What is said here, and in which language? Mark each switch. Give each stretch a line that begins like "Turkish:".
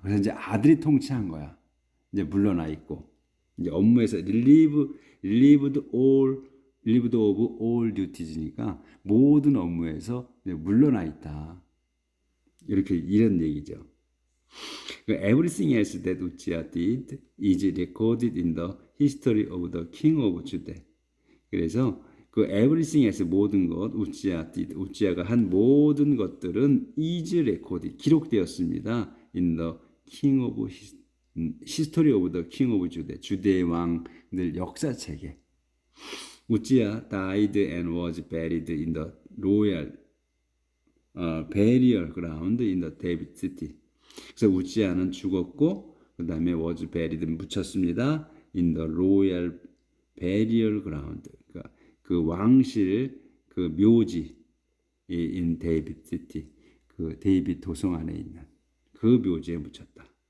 Korean: 그래서 이제 아들이 통치한 거야. 이제 물러나 있고 이제 업무에서
English: relieved of all duties
Korean: 니까 모든 업무에서 물러나 있다. 이렇게 이런 얘기죠.
English: Everything else that Uzziah did is recorded in the history of the king of Judah.
Korean: 그래서 그
English: everything else
Korean: 모든 것 우지야가 한 모든 것들은
English: is recorded
Korean: 기록되었습니다.
English: in the king of history of the king of Judah.
Korean: 주대의 왕들 역사책에.
English: 우지야 died and was buried in the royal burial ground in the David city.
Korean: 그래서 우지야는 죽었고 그 다음에
English: was buried
Korean: 묻혔습니다.
English: in the royal burial ground.
Korean: 그러니까 그 왕실 그 묘지
English: in David city.
Korean: 그 데이빗 도성 안에 있는 그 묘지에 묻혔다.